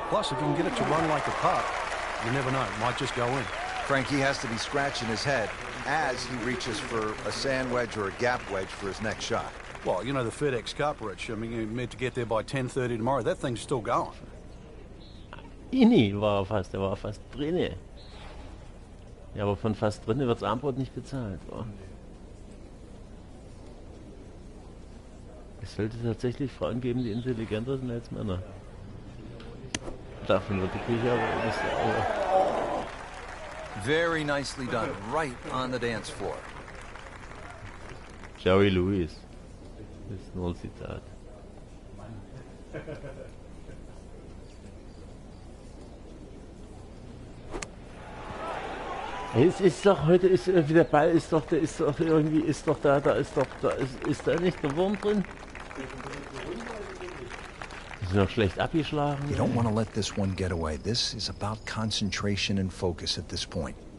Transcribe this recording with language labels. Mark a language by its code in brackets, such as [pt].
[en] Plus, if you can get it to run like a putt, you never know. It might just go in. Frankie has to be scratching his head as he reaches for a sand wedge or a gap wedge for his next shot. Well, you know the FedEx Cup, Rich. I mean, you're meant to get there by 10:30 tomorrow. That thing's still going. [de] Inni war fast, der war fast drinne. Ja, aber von fast drinne wird das Armbrot nicht bezahlt. Oh. Es sollte tatsächlich Frauen geben, die intelligenter sind als Männer. Davon wird die Küche aber nicht sauber. [en] Very nicely done, right on the dance floor. [de] Joey Louis. Das ist nur ein Zitat. Es ist doch heute, ist irgendwie der Ball, ist doch irgendwie, ist doch da, ist da nicht der Wurm drin? Ist noch schlecht abgeschlagen? [en] You don't want to let this one get away. This is about concentration and focus at this point.